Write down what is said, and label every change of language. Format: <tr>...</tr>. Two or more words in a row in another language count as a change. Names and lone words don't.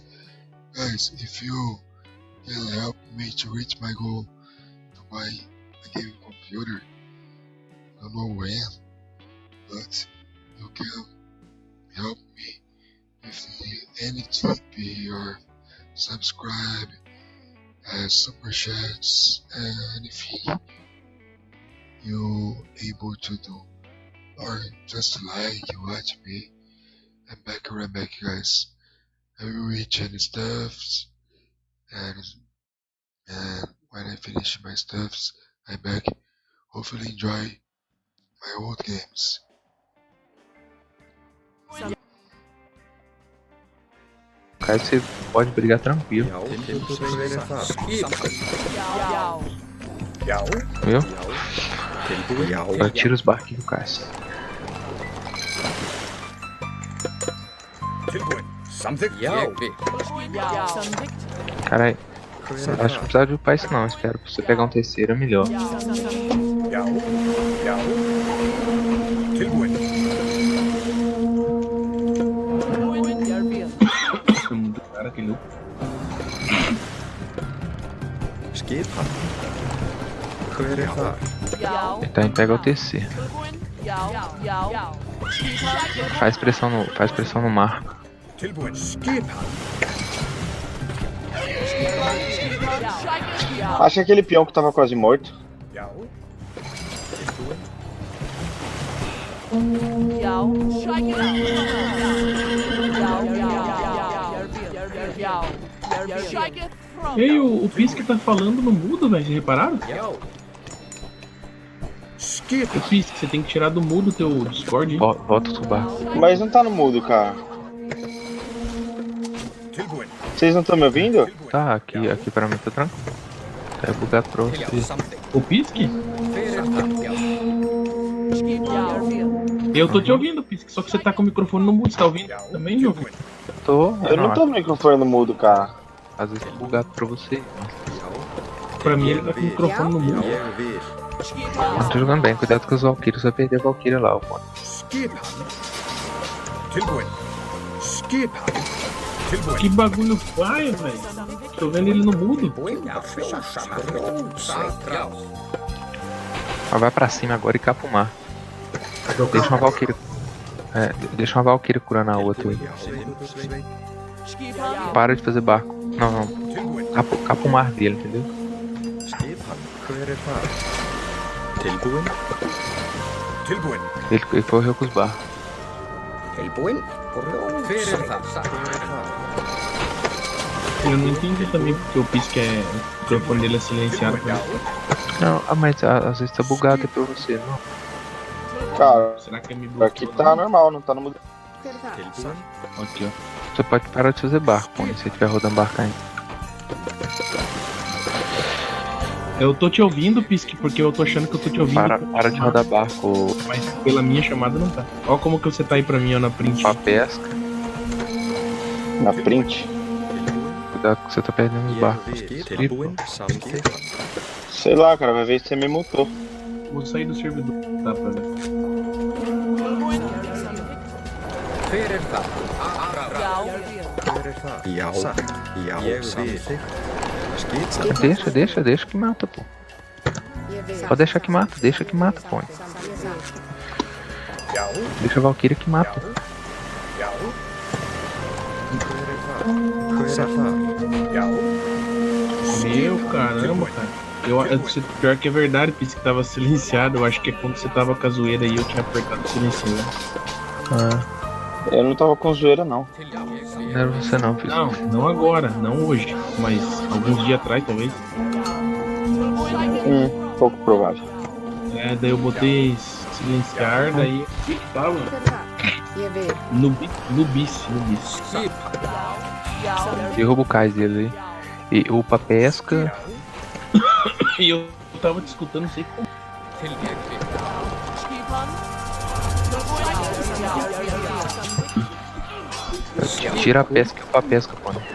<en>Guys, if you can help me to reach my goal to buy a gaming computer, I don't know when, but you can help subscribe, super chats, anything you able to do, or just like you watch me. I'm back, right back, guys. I will reach any stuffs, and when I finish my stuffs, I'm back. Hopefully enjoy my old games.</en> <pt>Cara, você pode brigar tranquilo,</pt> <is>Tilbúin. Já.</is> <pt>viu?</pt> <is>Tilbúin.</is> <pt>Eu tiro os barquinhos do Cássio.</pt> <is>Tilbúin. Samþykkt. Ég vil.</is> <pt>Caralho, eu acho que não precisava de upar isso não, espero. Pra você pegar um terceiro é melhor.</pt> <is>Já. Já. Tilbúin.</is> <pt>Cara, aquele loop.</pt> <is>Skipan. Hver þar?</is> <pt>Ele tá indo pegar o terceiro. Faz pressão no mar.</pt> <is>Tilbúin. Skipan.</is> <pt>Acho que aquele peão que tava quase morto.</pt> <is>Já.</is> <pt>Ei, o Pisk tá falando no mudo, velho. Vocês repararam?</pt> <is>Skipan.</is> <pt>O Pisk, você tem que tirar do mudo o teu Discord. hein? Volta o barco. Mas não tá no mudo, cara. Tilbúin. Vocês não estão me ouvindo? Tá, aqui pra mim tá tranquilo. Tá bugado pra você. O Pisk?</pt> <is>Fyrir það. Já.</is> <pt>Eu tô te ouvindo, Pisk, só que você tá com o microfone no mudo. Você tá ouvindo? Também me ouvindo. Tô, Eu não tô no microfone no mudo, cara. Às vezes tá bugado pra você. Pra mim ele tá com o microfone no mudo.</pt> <is>Ég vil.</is> <pt>Não tô jogando bem, cuidado com os Valkyrios, você vai perder a Valkyria lá, ó.</pt> <is>Skipan. Tilbúin. Skipan. Tilbúin.</is> <pt>Que bagulho paia, velho. Tô vendo ele no mudo. Mas vai pra cima agora e capa o mar. Deixa uma Valkyria. Deixa uma Valkyria curando a outra aí. Para de fazer barco. Não. Capa o mar dele, entendeu?</pt> <is>Skipan. Hver þar? Tilbúin. Tilbúin.</is> <pt>Ele correu com os barcos.</pt> <is>Tilbúin. Fyrir það.</is> <pt>Eu não entendi também porque o Pisk é. O microfone dele é silenciado.</pt> <is>Já.</is> <pt>Não, mas às vezes tá bugado pra você, não. Cara, Será que é me bloqueou? aqui tá normal, não tá no mudo.</pt> <is>Tilbúin.</is> <pt>Aqui, ó. Você pode parar de fazer barco, quando você estiver rodando barco ainda. Eu tô te ouvindo, Pisk, porque eu tô achando que eu tô te ouvindo. Para de rodar barco Mas pela minha chamada não tá. Ó como que você tá aí pra mim, ó, na print. pra pesca. Na print. Cuidado que você tá perdendo os</pt> <is>Ég</is> <pt>barcos.</pt> <is>vil. Tilbúin. Samþykkt.</is> <pt>Sei lá, cara, vai ver se você me mutou. Vou sair do servidor. Tá, pra ver.</pt> <is>Fyrir það. Hver þar? Já. Já. Ég vil. Skipan.</is> <pt>Deixa que mata, pô.</pt> <is>Ég vil.</is> <pt>Pode deixar que mata, pô.</pt> <is>Já.</is> <pt>Deixa a Valkyria que mata.</pt> <is>Já. Hver þar? Já.</is> <pt>Meu caramba, cara. Pior que é verdade, Pisk, que tava silenciado. Eu acho que é quando você tava com a zoeira aí eu tinha apertado o silenciador. Eu não tava com zoeira, não. Não era você não, filho. Não agora, não hoje. Mas alguns dias atrás, talvez. Pouco provável. É, daí eu botei silenciar, daí que tava</pt> <is>Ég vil.</is> <pt>no bis. Derruba o cais dele aí. E upa pesca. E eu tava te escutando, não sei como. Tira a pesca e upa pesca, pô.</pt>